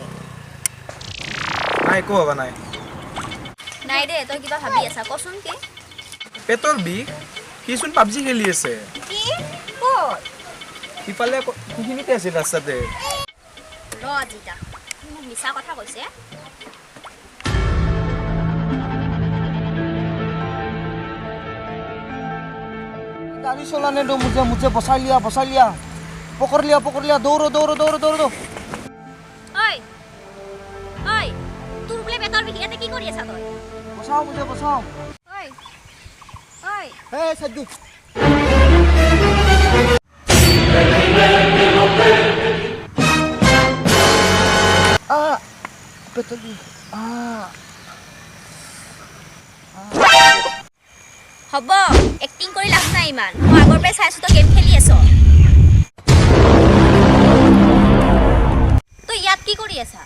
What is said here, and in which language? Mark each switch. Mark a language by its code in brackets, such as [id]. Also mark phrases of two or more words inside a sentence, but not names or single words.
[as] নাই একো ভবা নাই নাই দে তই কিবা ভাবি আছা কচোন কি পেটৰ বিষ সিচোন পাবজি খেলি আছে কি ক'ত সিফালে সেইখিনিতে আছিল ৰাস্তাতে ৰ আজিতা মোক মিছা কথা কৈছে [hi] गाड़ी चलाने दो मुझे बचा लिया पकड़ लिया दौड़ो [as] ঐ ঐ তোৰ বোলে পেটৰ বিষ ইয়াতে কি কৰি আছা তই [hi] बचाओ मुझे बचाओ ঐ ঐ ए सद्दू [as] হ'ব এক্টিং কৰি লাভ নাই ইমান মই আগৰ পৰাই চাইছোঁ তই গেম খেলি আছ তই ইয়াত কি কৰি আছা